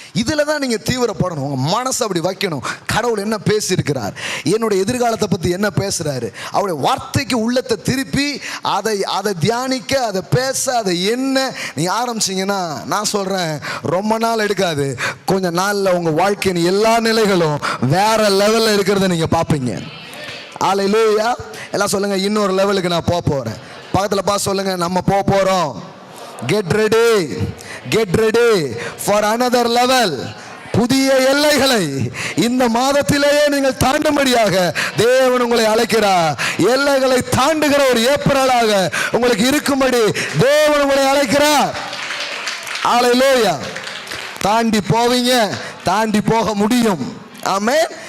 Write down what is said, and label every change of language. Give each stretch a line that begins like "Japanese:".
Tamil: இதில் தான் நீங்கள் தீவிரப்படணும். உங்கள் மனசை அப்படி வைக்கணும். கடவுள் என்ன பேசியிருக்கிறார், என்னுடைய எதிர்காலத்தை பற்றி என்ன பேசுகிறாரு, அவருடைய வார்த்தைக்கு உள்ளத்தை திருப்பி அதை தியானிக்க, அதை பேச, அதை என்ன நீங்கள் ஆரம்பிச்சிங்கன்னா நான் சொல்கிறேன், ரொம்ப நாள் எடுக்காது. கொஞ்சம் நாளில் உங்கள் வாழ்க்கையின் எல்லா நிலைகளும் வேற லெவலில் இருக்கிறத நீங்கள் பார்ப்பீங்க. ஹல்லேலூயா. எல்லாம் சொல்லுங்கள், இன்னொரு லெவலுக்கு நான் போக போகிறேன். பக்கத்தில் பார்த்து சொல்லுங்கள், நம்ம போக போகிறோம்.
English: Get ready for another level.
Tamil: புதிய எல்லைகளை இந்த மாதத்திலேயே நீங்கள் தாண்டும்படியாக தேவன் உங்களை அழைக்கிறார். எல்லைகளை தாண்டுகிற ஒரு ஏப்ரலாக உங்களுக்கு இருக்கும்படி தேவன் உங்களை அழைக்கிறார். ஹல்லேலூயா. தாண்டி போவீங்க, தாண்டி போக முடியும். ஆமென்.